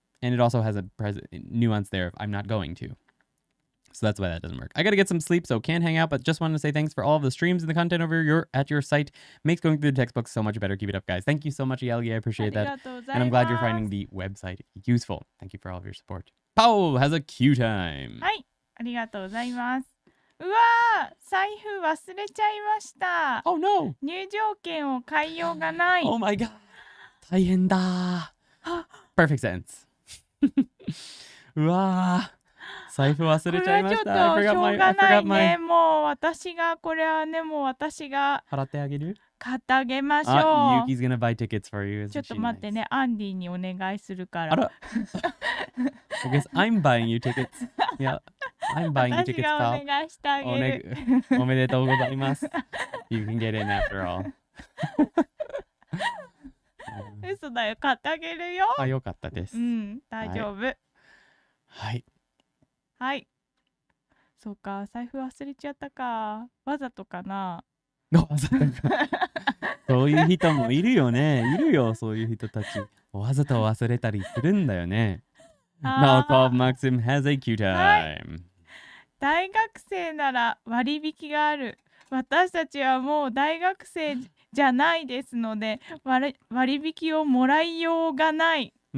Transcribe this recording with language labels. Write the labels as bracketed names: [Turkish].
[English] And it also has a nuance there of I'm not going to. So that's why that doesn't work. I got to get some sleep, so can't hang out, but just wanted to say thanks for all of the streams and the content at your site. Makes going through the textbooks so much better. Keep it up, guys. Thank you so much, Yalgi. I appreciate that. And I'm glad you're finding the website useful. Thank you for all of your support. Pao has a cue time. [Japanese] はい、ありがとうございます。うわー、財布忘れちゃいました。 [English] Oh no! [Japanese] 入場券を買いようがない。 [English] Oh my god! [Japanese] 大変だ。 [English] Perfect sentence. [Japanese] うわー、財布忘れちゃいました。これはちょっとしょうがないね。 [English] I forgot my [Japanese] もう私が、これはね、もう私が払ってあげる？買ってあげましょう。 [English] Yuki's gonna buy tickets for you. [Japanese] ちょっと待ってね、アンディにお願いするかあら。ら。 [English] I guess I'm buying you tickets. Yeah, I'm buying you [Japanese] 私 [English] tickets, [Japanese] が [English] pal. [Japanese] お願いしてあげる。おめでとうございます。 [English] You can get in after all. [Japanese] 嘘だよ、買ってあげるよ。あ、よかったです。うん、大丈夫。はい。はい。そうか、財布忘れちゃったか。わざとかな。そういう人もいるよね。いるよ、そういう人たち。わざと忘れたりするんだよね。 [English] Now, Paul Maxim has a cue time. [Japanese] 大学生なら割引がある。私たちはもう大学生じゃないですので、割引をもらいようがない。